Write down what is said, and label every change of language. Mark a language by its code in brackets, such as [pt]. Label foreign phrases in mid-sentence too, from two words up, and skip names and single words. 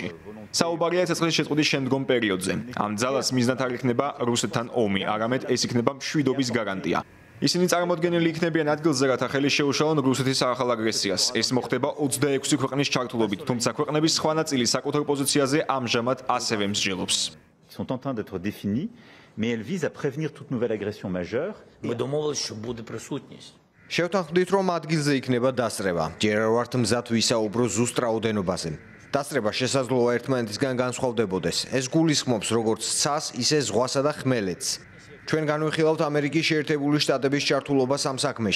[ka] საუბარია ცეცხლის შეწყვეტის შემდგომ პერიოდზე. ამ ძალას მიზნად არ იქნება რუსეთთან ომი, არამედ ეს იქნება მშვიდობის გარანტია. ისინი წარმოდგენილი იქნებიან ადგილზე, რათა ხელი შეუშალონ რუსეთის ახალ აგრესიას. ეს მოხდება 26 ქვეყნის ჩართულობით, თუმცა ქვეყნების სხვა ნაწილი საკუთარ პოზიციაზე ამჟამად ასევე მსჯელობს. [fr] Sont en train d'être définies, mais elles visent à prévenir toute nouvelle agression majeure. [uk] Ми домовились, що буде присутність. [ka] შევთანხმდით, რომ ადგილზე იქნება დასწრება. ჯერ არ ვართ მზად ვისაუბრო ზუსტ რაოდენობაზე. დასწრება შესაძლოა ერთმანეთისგან განსხვავდებოდეს. ეს გულისხმობს როგორც ცას, ისე ზღვასა და ხმელეთს. ჩვენ განვიხილავთ ამერიკის შეერთებული შტატების ჩართულობას ამ საქმეში.